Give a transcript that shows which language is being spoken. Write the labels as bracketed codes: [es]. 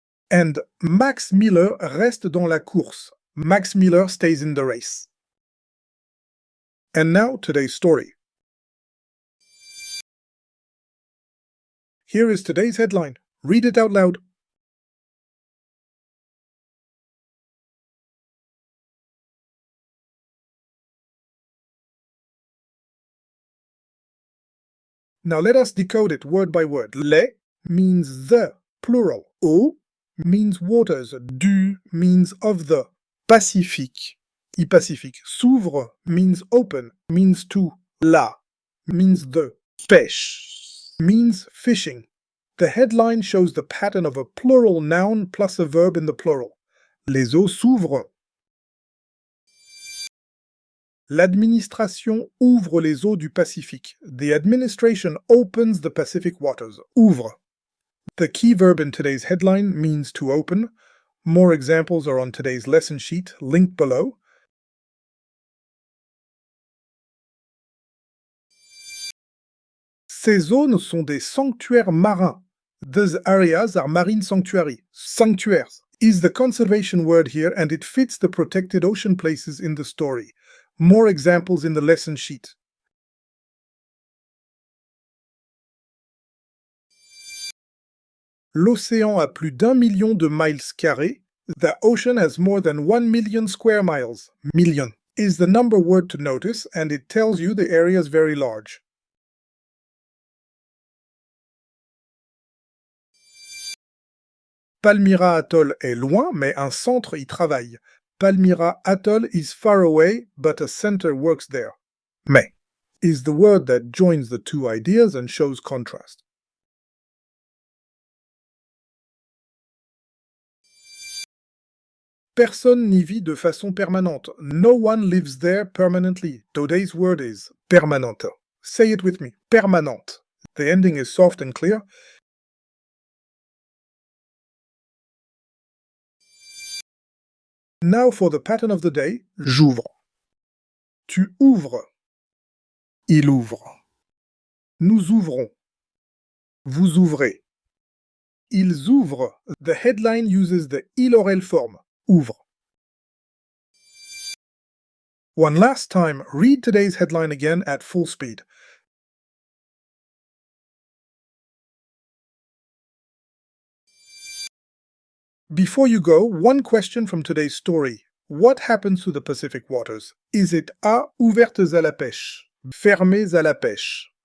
[fr] And Max Miller reste dans la course. [en] Max Miller stays in the race. And now today's story. Here is today's headline. Read it out loud. Now let us decode it word by word. Les means the, plural. Eau means waters. Du means of the. Pacifique, Pacifique. S'ouvre means open, means to. La means the. Pêche means fishing. The headline shows the pattern of a plural noun plus a verb in the plural. [fr] Les eaux s'ouvrent. L'administration ouvre les eaux du Pacifique. [en] The administration opens the Pacific waters. Ouvre. The key verb in today's headline means to open. More examples are on today's lesson sheet, linked below. [fr] Ces zones sont des sanctuaires marins. [en] These areas are marine sanctuary. Sanctuaires is the conservation word here, and it fits the protected ocean places in the story. More examples in the lesson sheet. [fr] L'océan a plus d'1 million de miles carrés. [en] The ocean has more than 1 million square miles. Million is the number word to notice, and it tells you the area is very large. [fr] Palmyra Atoll est loin, mais un centre y travaille. [en] Palmyra Atoll is far away, but a center works there. Mais is the word that joins the two ideas and shows contrast. [fr] Personne n'y vit de façon permanente. [en] No one lives there permanently. Today's word is permanente. Say it with me. Permanente. The ending is soft and clear. Now for the pattern of the day, [fr] j'ouvre. Tu ouvres. Il ouvre. Nous ouvrons. Vous ouvrez. Ils ouvrent. [en] The headline uses the il oral form. Ouvre. One last time, read today's headline again at full speed. Before you go, one question from today's story. What happens to the Pacific waters? Is it A. [fr] Ouvertes à la pêche, fermées à la pêche?